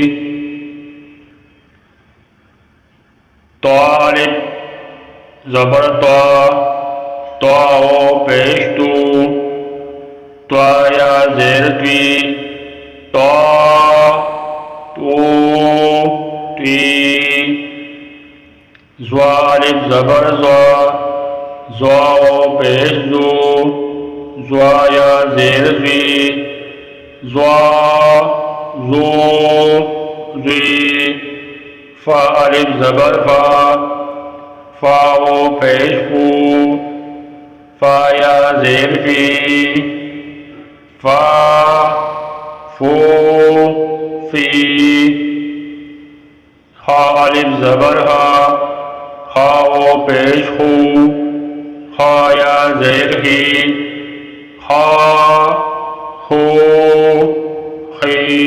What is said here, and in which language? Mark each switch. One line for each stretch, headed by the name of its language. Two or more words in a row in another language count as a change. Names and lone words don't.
Urdu: تو الف زبر تو، تواو پیش تو، تو یا زیر تی، تو تو تی. زوا الف زبر زوا، زواو پیش زو، زوا یا زیر زی، زوا زو زی. فا الف زبر فا، فاو پیش فو، فا یا زیر فی، فا فو فی. ہا الف زبر ہا، ہاو پیش ہو، ہا یا زیر ہی، ہا ہو خی.